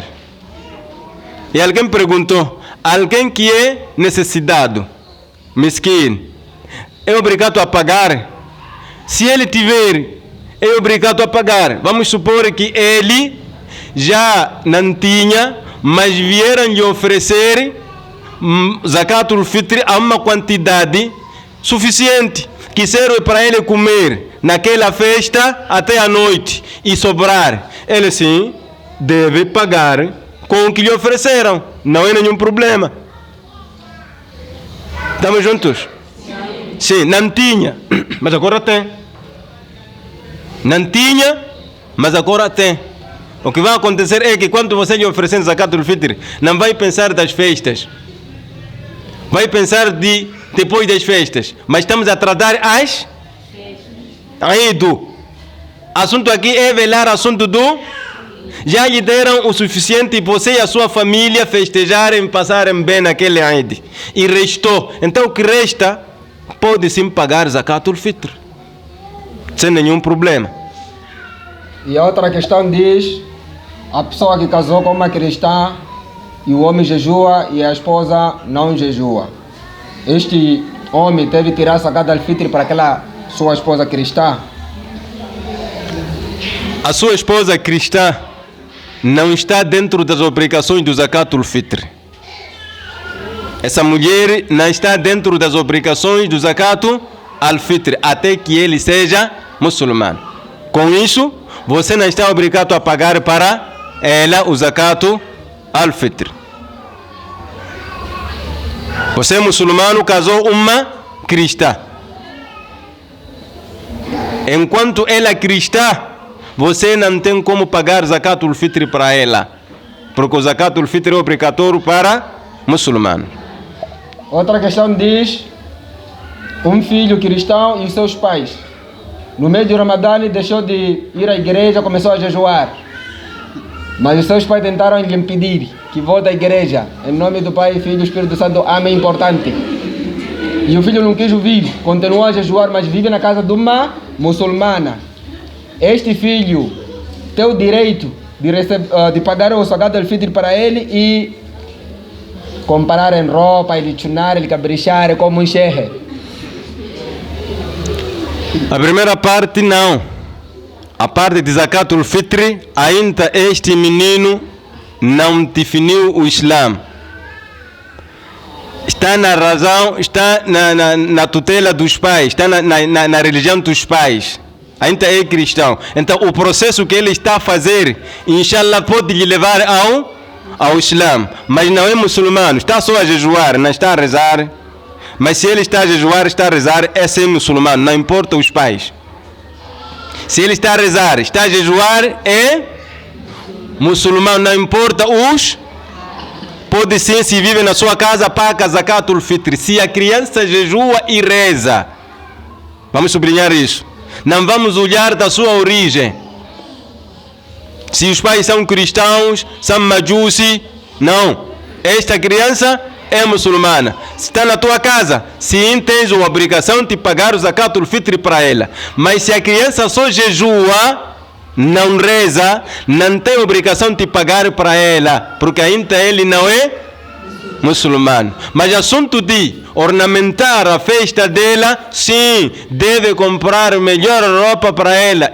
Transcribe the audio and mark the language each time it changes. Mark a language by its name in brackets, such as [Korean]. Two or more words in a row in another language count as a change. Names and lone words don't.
[Portuguese] E alguém perguntou, alguém que é necessitado, mesquinho, é obrigado a pagar? Se ele tiver, é obrigado a pagar. Vamos supor que ele já não tinha, mas vieram lhe oferecer [Arabic] زكاة الفطر [Portuguese] a uma quantidade suficiente, que serve para ele comer naquela festa até a noite e sobrar. Ele sim deve pagar com o que lhe ofereceram, não é nenhum problema. Estamos juntos? Sim, não tinha, mas agora tem. Não tinha, mas agora tem. O que vai acontecer é que quando você lhe oferecer [Arabic] زكاة الفطر, [Portuguese] não vai pensar das festas, vai pensar depois das festas, mas estamos a tratar as Eid. Assunto aqui é velar assunto do já lhe deram o suficiente e você e a sua família festejarem, passarem bem naquele Eid. E restou. Então o que resta pode sim pagar [Arabic] زكاة الفطر [Portuguese] sem nenhum problema. E a outra questão diz: a pessoa que casou com uma cristã e o homem jejua e a esposa não jejua. Este homem deve tirar [Arabic] زكاة الفطر [Portuguese] para aquela sua esposa cristã? A sua esposa cristã não está dentro das obrigações do [Arabic] زكاة الفطر. [Portuguese] Essa mulher não está dentro das obrigações do [Arabic] زكاة الفطر [Portuguese] até que ele seja muçulmano. Com isso, você não está obrigado a pagar para ela o [Arabic] زكاة الفطر. [Portuguese] Você é muçulmano, casou uma cristã. Enquanto ela é cristã, você não tem como pagar [Arabic] زكاة الفطر [Portuguese] para ela, porque o [Arabic] زكاة الفطر [Portuguese] é obrigatório para muçulmano. Outra questão diz: um filho cristão e seus pais, no meio do Ramadã, deixou de ir à igreja, começou a jejuar. Mas os seus pais tentaram lhe impedir que volte à igreja. Em nome do Pai, Filho e Espírito Santo, amém, importante. E o filho não quis ouvir, continuou a jejuar, mas vive na casa de uma muçulmana. Este filho tem o direito de pagar o [Arabic] زكاة الفطر [Portuguese] para ele e comprar em roupa, ele chunar, ele caprichar como um shehe. A primeira parte não. A parte de [Arabic] زكاة الفطر, [Portuguese] ainda este menino não definiu o Islã. Está na razão, está na tutela dos pais, está na religião dos pais. Ainda é cristão. Então o processo que ele está a fazer, inshallah, pode lhe levar ao Islã. Mas não é muçulmano, está só a jejuar, não está a rezar. Mas se ele está a jejuar, está a rezar, é ser muçulmano, não importa os pais. Se ele está a rezar, está a jejuar, é muçulmano, não importa os. Pode sim, se vive na sua casa, paga [Arabic] زكاة الفطر. [Portuguese] Se a criança jejua e reza, vamos sublinhar isso. Não vamos olhar da sua origem. Se os pais são cristãos, são majusi, não. Esta criança é muçulmana. Se está na tua casa, sim, tens a obrigação de pagar o [Arabic] زكاة الفطر [Portuguese] para ela. Mas se a criança só jejua, não reza, não tem obrigação de pagar para ela, porque ainda ele não é muçulmano. Mas assunto de ornamentar a festa dela, sim, deve comprar melhor roupa para ela.